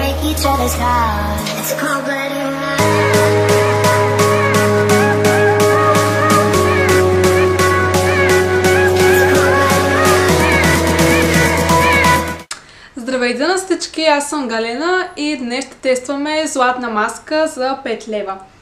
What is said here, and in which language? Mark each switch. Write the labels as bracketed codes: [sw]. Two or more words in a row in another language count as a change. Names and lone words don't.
[en] each other's hearts. It's a cold-blooded ride. [bg] Здравейте на всички, аз съм Галена и днес ще тестваме златна маска за 5 лева.